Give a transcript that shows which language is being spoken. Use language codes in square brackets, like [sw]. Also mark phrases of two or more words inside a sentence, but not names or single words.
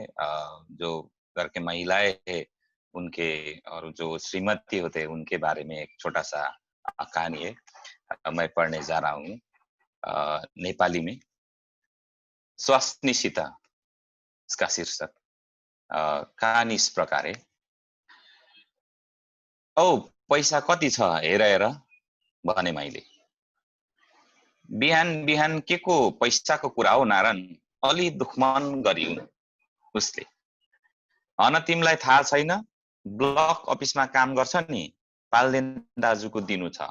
[hi] जो घर के महिलाएं है उनके और जो श्रीमती होते हैं उनके बारे में एक छोटा सा कहानी है। मैं पढ़ने जा रहा हूँ नेपाली में। स्वास्नीसित इसका शीर्षक। कहानी इस प्रकार है। [ne] औ पैसा कति छ हेर हेर भने मैले। बिहान बिहान के को पैसाको कुरा हो नारायण, अलि दुखमन गरिन् उसले। हन तिमीलाई थाहा छैन, ब्लक अफिसमा काम गर्छ नि, पाल्देन दाजुको दिनु छ।